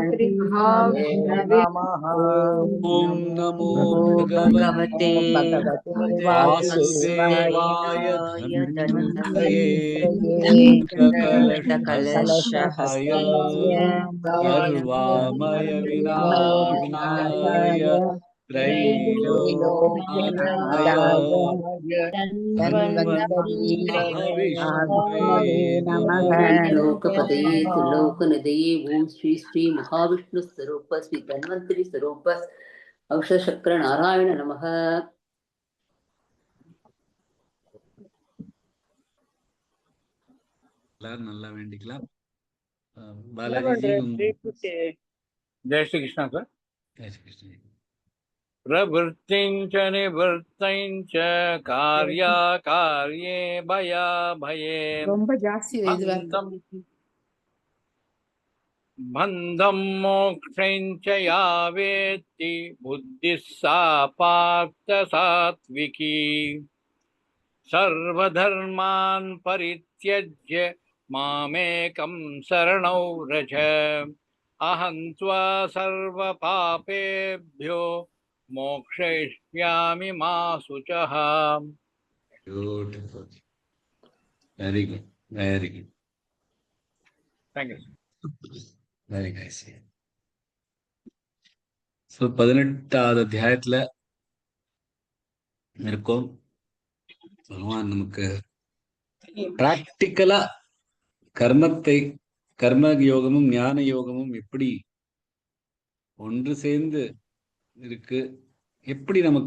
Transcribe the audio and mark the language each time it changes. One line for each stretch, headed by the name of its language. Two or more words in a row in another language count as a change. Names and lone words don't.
Sanskrit: ॐ नमो भगवते वासुदेवाय धन्वन्तये कलशहस्ताय सर्वामय विनाशाय त्रैलोक्यनाथाय धन्वन्तरि महाविष्णवे नमः। लोकपतये त्रिलोकनिधये ओम श्री श्री महाविष्णु स्वरूप श्री धन्वंतरि स्वरूप औषधचक्र नारायण नमः।
Tamil: எல்லாரும் நல்லா வேண்டிக்கலாம். பாலாஜி
Hindi: जय श्री कृष्ण सर। जय श्री कृष्ण।
Sanskrit: प्रवृत्तिञ्च निवृत्तिञ्च कार्याकार्ये भयाभये
Tamil: ரொம்ப ஜாஸ்தி இதுவா இருக்கு.
Sanskrit: बन्धं मोक्षञ्च या वेत्ति बुद्धिः सा पार्थ सात्विकी सर्वधर्मान् परित्यज्य मामेकं शरणौ व्रज अहं त्वा सर्वपापेभ्यो मोक्षयिष्यामि मा शुचः।
English: Beautiful. Very good. Very good. Thank you. Very nice.
Tamil: So 18வது அத்தியாயத்துல இருக்கோம். பகவான் நமக்கு பிராக்டிக்கலா கர்மத்தை, கர்ம யோகமும் ஞான யோகமும் எப்படி ஒன்று சேர்ந்து இருக்கு, எப்படி நமக்கு